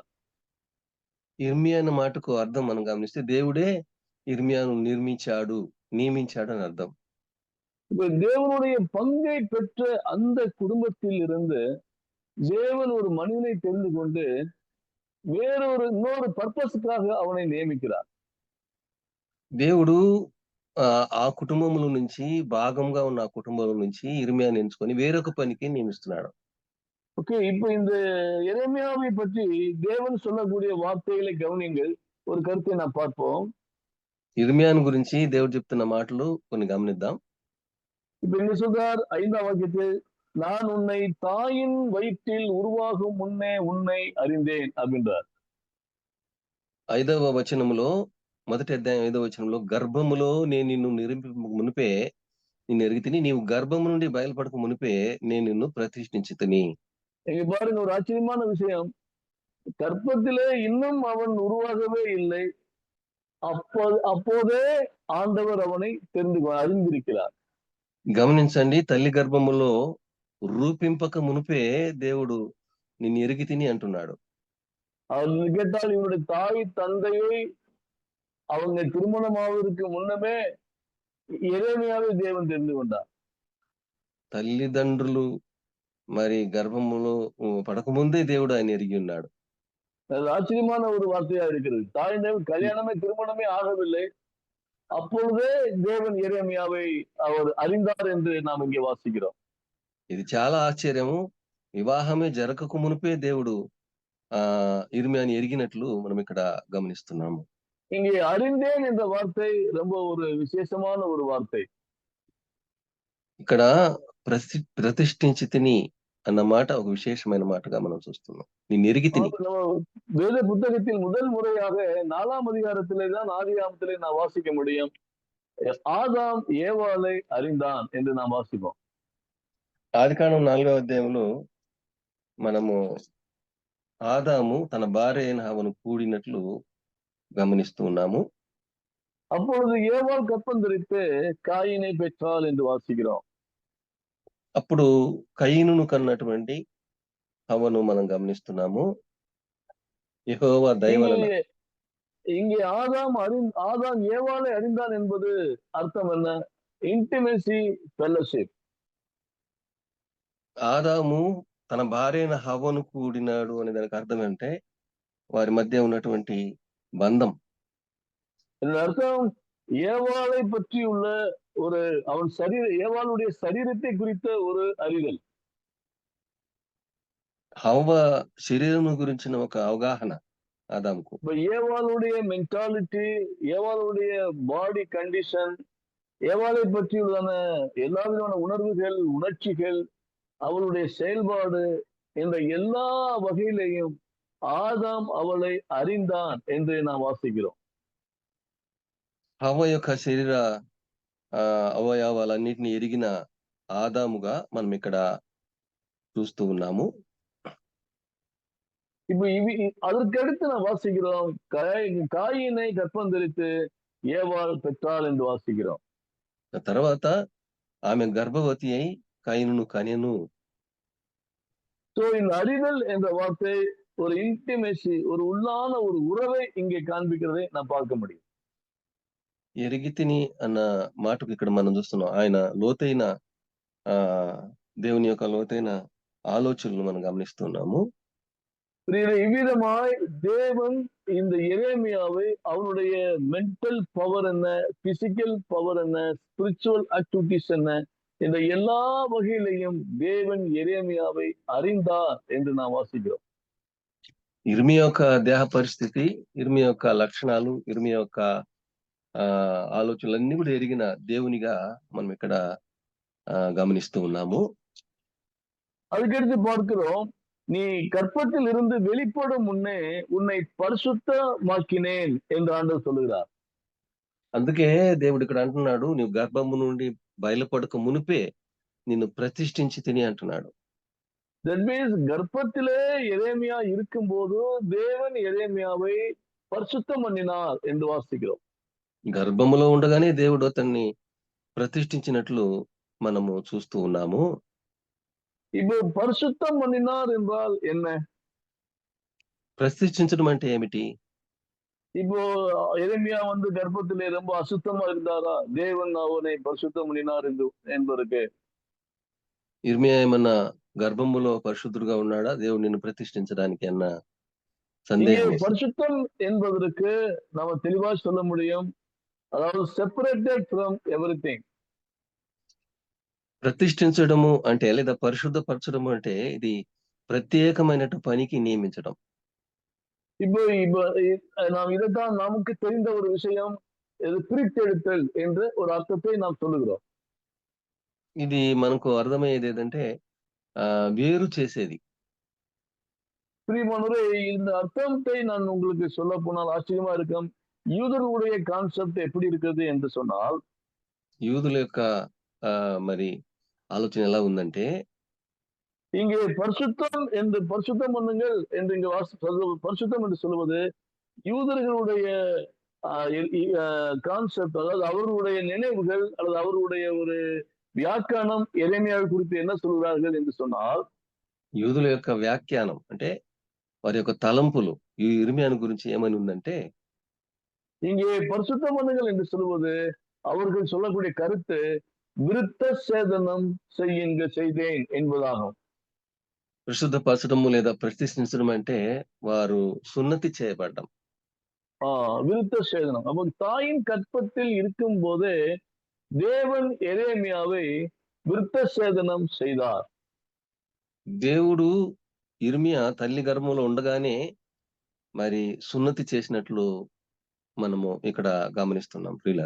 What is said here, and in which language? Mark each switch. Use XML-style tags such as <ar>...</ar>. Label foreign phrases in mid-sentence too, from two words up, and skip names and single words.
<te>ఇర్మియా అన్న మాటకు అర్థం మనం గమనిస్తే దేవుడే ఇర్మియాను నియమించాడు అని అర్థం.</te> <ta>இப்ப தேவனுடைய பங்கை பெற்ற அந்த குடும்பத்தில் இருந்து தேவன் ஒரு மனிதனை தெரிந்து கொண்டு இன்னொரு பர்பஸுக்காக அவனை நியமிக்கிறார்.</ta> <te>దేవుడు ఆ కుటుంబంలో నుంచి భాగంగా ఉన్న ఆ కుటుంబంలో నుంచి ఇర్మియాను ఎంచుకొని వేరొక పనికి నియమిస్తున్నాడు.</te> <ta>ஓகே, இப்போ இந்த எரேமியாவை பற்றி தேவன் சொல்லக்கூடிய வார்த்தைகளை கவனிங்கள். ஒரு கருத்தை நான் பார்ப்போம்.</ta> <te>ఇర్మియాను గురించి దేవుడు చెప్తున్న మాటలు కొన్ని గమనిద్దాం.</te> <ta>இப்ப என்ன சொல்றார்? 5ஆம் வாக்கியத்தில், நான் உன்னை தாயின் வயிற்றில் உருவாகும் முன்னே உன்னை அறிந்தேன் அப்படின்றார்.</ta> <te>5వ వచనంలో, మొదటి అధ్యాయం 5వ వచనంలో, గర్భములో నేను నిన్ను మునిపే నిన్ను ఎరిగితిని, నీవు గర్భము నుండి బయలుపడక మునిపే నేను నిన్ను ప్రతిష్ఠించితిని.</te> <ta>இங்க பாருங்க, ஒரு ஆச்சரியமான விஷயம். கர்ப்பத்திலே இன்னும் அவன் உருவாகவே இல்லை, அப்போதே ஆண்டவர் அவனை அறிந்திருக்கிறார்.</ta> <te>గమనించండి, తల్లి గర్భములో రూపింపక మునిపే దేవుడు నిన్ను ఎరిగితిని అంటున్నాడు.</te> <ta>அவர் கேட்டால் இவருடைய தாய் தந்தையை அவங்க திருமணம் ஆவதற்கு முன்னமே எரேமியாவை தேவன் தெரிந்து கொண்டார்.</ta> <te>తల్లిదండ్రులు మరి గర్భములో పడకముందే దేవుడు ఆయన ఎరిగి ఉన్నాడు.</te> <ta>அது ஆச்சரியமான ஒரு வார்த்தையா இருக்கிறது. தாய் கல்யாணமே திருமணமே ஆகவில்லை, அப்பொழுதே தேவன் எரேமியாவை அவர் அறிந்தார் என்று நாம் இங்கே வாசிக்கிறோம்.</ta> <te>ఇది చాలా ఆశ్చర్యము. వివాహమే జరగక మునిపే దేవుడు ఇర్మియాని ఎరిగినట్లు మనం ఇక్కడ గమనిస్తున్నాము.</te> <ta>இங்கே அறிந்தேன் என்ற வார்த்தை ரொம்ப ஒரு விசேஷமான ஒரு வார்த்தை.</ta> <te>ఇక్కడ ప్రతిష్ఠించి తిని అన్న మాట ఒక విశేషమైన మాటగా మనం చూస్తున్నాం. నేను ఎరిగి తిని.</te> <ta>வேத புத்தகத்தில் முதல் முறையாக 4ஆம் அதிகாரத்திலே தான் ஆதியாகமத்திலே நான் வாசிக்க முடியும். ஆதாம் ஏவாளை அறிந்தான் என்று நாம் வாசிப்போம்.</ta> <te>ఆదికాండం 4వ అధ్యాయంలో మనము ఆదాము తన భార్య అయిన హవ్వను కూడినట్లు గమనిస్తూ ఉన్నాము.</te> <ta>அப்பொழுது ஏவாள் கற்பந்தரித்து காயினை பெற்றாள் என்று வாசிக்கிறோம்.</ta> <te>అప్పుడు కయీనును కన్నటువంటి హవ్వను మనం గమనిస్తున్నాము. యెహోవా దయ వలన</te> <ta>இங்கே ஆதாம் ஏவாளை அறிந்தான் என்பது அர்த்தம் என்ன?</ta> <en>intimacy fellowship.</en> <te>ఆదాము తన భార్య అయిన హవ్వను కూడినాడు అనే దానికి అర్థం అంటే వారి మధ్య ఉన్నటువంటి బంధం.</te> <ta>இதன் அர்த்தம் ஏவாளை பற்றியுள்ள ஒரு ஏவாளுடைய சரீரத்தை குறித்த ஒரு அறிதல்.</ta> <te>హవ్వ శరీరం గురించిన ఒక అవగాహన ఆదాముకు.</te> <ta>இப்ப ஏவாளுடைய மென்டாலிட்டி, ஏவாளுடைய</ta> <en>body condition,</en> <ta>ஏவாளை பற்றியுள்ளதான எல்லா விதமான உணர்வுகள், உணர்ச்சிகள், அவளுடைய செயல்பாடு என்ற எல்லா வகையிலையும் ஆதாம் அவளை அறிந்தான் என்று நாம் வாசிக்கிறோம்.</ta> <te>హవ్వ యొక్క శరీర అవయవాలన్నిటిని ఎరిగిన ఆదాముగా మనం ఇక్కడ చూస్తూ ఉన్నాము.</te> <ta>இப்ப அதற்கடுத்து நாம் வாசிக்கிறோம் காயினை கற்பந்தரித்து ஏவாள் பெற்றாள் என்று வாசிக்கிறோம்.</ta> <te>తర్వాత ఆమె గర్భవతి అయి కయీనును కనెను.</te> <ta>சோ இந்த அறிதல் என்ற வார்த்தை ஒரு இன்டிமேசி, ஒரு உள்ளான ஒரு உறவை இங்கே காண்பிக்கிறதை நாம் பார்க்க முடியும்.</ta> <te>ఎరిగి తిని అన్న మాటకు ఇక్కడ మనం చూస్తున్నాం. ఆయన లోతైన దేవుని యొక్క లోతైన ఆలోచనలు మనం గమనిస్తున్నాము.</te> <ta>இவ்விதமாய் தேவன் இந்த எரேமியாவை அவனுடைய</ta> <en>mental power</en> <ta>என்ன,</ta> <en>physical power</en> <ta>என்ன,</ta> <en>spiritual activities</en> <ta>என்ன, இந்த எல்லா வகையிலையும் தேவன் எரேமியாவை அறிந்தார் என்று நாம் வாசிக்கிறோம்.</ta> <te>ఇర్మియా యొక్క దేహ పరిస్థితి, ఇర్మియా యొక్క లక్షణాలు, ఇర్మియా యొక్క ఆలోచనలన్నీ కూడా ఎరిగిన దేవునిగా మనం ఇక్కడ గమనిస్తూ ఉన్నాము.</te> <ta>அதுக்கடுத்து பார்க்கிறோம், நீ கற்பத்தில் இருந்து வெளிப்படும் முன்னே உன்னை பரிசுத்தமாக்கினேன் என்று ஆண்டவர் சொல்லுகிறார்.</ta> <te>అందుకే దేవుడు ఇక్కడ అంటున్నాడు, నువ్వు గర్భము నుండి బయలుపడక మునిపే నిన్ను ప్రతిష్ఠించి తిని అంటున్నాడు.</te> <en>That means</en> <ta>கர்ப்பத்திலே எரேமியா இருக்கும்போது தேவன் எரேமியாவை பரிசுத்தம் பண்ணினார் என்று வாசிக்கிறோம்.</ta> <te>గర్భములో ఉండగానే దేవుడు అతన్ని ప్రతిష్ఠించినట్లు మనము చూస్తూ ఉన్నాము.</te> <ta>இப்போ பரிசுத்தம் பண்ணினார் என்றால் என்ன?</ta> <te>ప్రతిష్ఠించడం అంటే ఏమిటి?</te> <ta>இப்போ எரேமியா கர்ப்பத்திலே ரொம்ப அசுத்தமா இருந்தாரா? தேவன் அவனை பரிசுத்தம் பண்ணினார் என்பதற்கு</ta> <te>ఇర్మియా ఏమన్నా గర్భములో పరిశుద్ధుడుగా ఉన్నాడా దేవుడు నిన్ను ప్రతిష్ఠించడానికి అన్న సందేహం?</te> <ta>பரிசுத்தம் என்பதற்கு நாம தெளிவா சொல்ல முடியும்,</ta> <en>అதாவது separated from everything.</en> <te>ప్రతిష్ఠించడము అంటే లేదా పరిశుద్ధపరచడము అంటే ఇది ప్రత్యేకమైన పనికి నియమించడం.</te> <ta>இப்போ நாம் இதைத்தான் நமக்கு தெரிந்த ஒரு விஷயம், பிரித்தெடுத்தல் என்ற ஒரு அர்த்தத்தை நாம் சொல்லுகிறோம்.</ta> <te>ఇది మనకు అర్థమయ్యేది ఏంటంటే వేరు చేసేది.</te> <ta>பிரியமானவரே, இந்த அர்த்தத்தை நான் உங்களுக்கு சொல்ல போனால் ஆச்சரியமா இருக்கும். யூதர்களுடைய கான்செப்ட் எப்படி இருக்குது என்று சொன்னால்,</ta> <te>యూదుల యొక్క మరి ఆలోచన ఎలా ఉందంటే,</te> <ta>இங்கே பரிசுத்தம் பண்ணுங்கள் என்று இங்க பரிசுத்தம் என்று சொல்லுவது யூதர்களுடைய கான்செப்ட், அதாவது அவர்களுடைய நினைவுகள் அல்லது அவர்களுடைய ஒரு வியாக்கியானம் எரேமியாவை குறித்து என்ன சொல்கிறார்கள் என்று சொன்னால்,</ta> <te>యూదుల యొక్క వ్యాఖ్యానం అంటే వారి యొక్క తలంపులు ఈ இர்மியான் గురించి ఏమని ఉందంటే,</te> <ta>இங்கே பரிசுத்தம் பண்ணுங்கள் என்று சொல்வது அவர்கள் சொல்லக்கூடிய கருத்து விருத்த சேதனம் செய்தேன் என்பதாகும்.</ta> <te>పరిశుద్ధపరచడము లేదా ప్రతిష్ఠించడం అంటే వారు సున్నతి చేయబడ్డం.</te> <ta>விருத்த சேதனம். அப்போ தாயின் கற்பத்தில் இருக்கும் போதே தேவன் எரேமியாவை விருத்த சேதனம் செய்தார்.</ta> <te>దేవుడు ఇర్మియా తల్లి గర్భంలో ఉండగానే మరి సున్నతి చేసినట్లు మనము ఇక్కడ గమనిస్తున్నాం ప్రియులరా.</te>